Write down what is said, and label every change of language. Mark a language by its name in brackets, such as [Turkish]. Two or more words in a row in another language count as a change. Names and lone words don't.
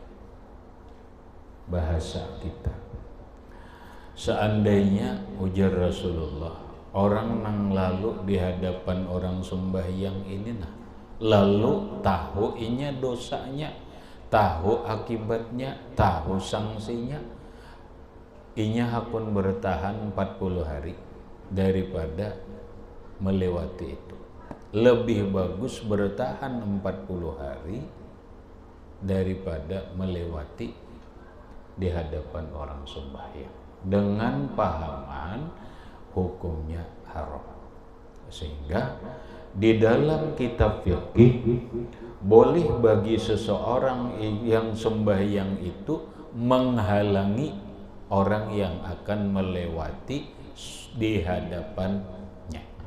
[Banjar] Bahasa kita, seandainya ujar Rasulullah, orang nang lalu di hadapan orang sembahyang ini nah, lalu tahu inya dosanya, tahu akibatnya, tahu sanksinya, inya hakun bertahan 40 hari daripada melewati itu. [Indonesian] Lebih bagus bertahan 40 hari daripada melewati di hadapan orang sembahyang, dengan pahaman hukumnya haram. Sehingga di dalam kitab fikih boleh bagi seseorang yang sembahyang itu menghalangi orang yang akan melewati di hadapannya.